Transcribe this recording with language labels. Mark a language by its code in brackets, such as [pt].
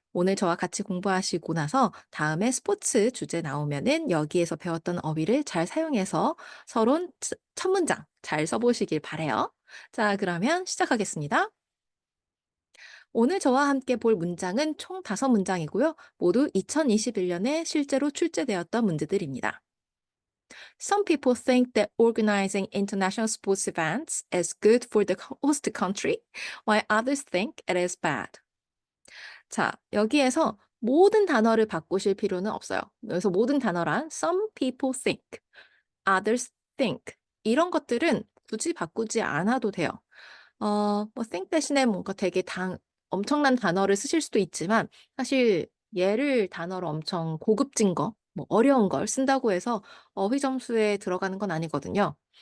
[ko] 오늘 저와 같이 공부하시고 나서 다음에 스포츠 주제 나오면은 여기에서 배웠던 어휘를 잘 사용해서 서론 첫 문장 잘 써 보시길 바라요. 자, 그러면 시작하겠습니다. 오늘 저와 함께 볼 문장은 총 5문장이고요. 모두 2021년에 실제로 출제되었던 문제들입니다. [en] Some people think that organizing international sports events is good for the host country, while others think it is bad. [ko] 자, 여기에서 모든 단어를 바꾸실 필요는 없어요. 여기서 모든 단어란 [en] some people think, others think [ko] 이런 것들은 굳이 바꾸지 않아도 돼요. 뭐 think 대신에 뭔가 되게 엄청난 단어를 쓰실 수도 있지만 사실 얘를 단어로 엄청 고급진 거, 뭐 어려운 걸 쓴다고 해서 어휘 점수에 들어가는 건 아니거든요.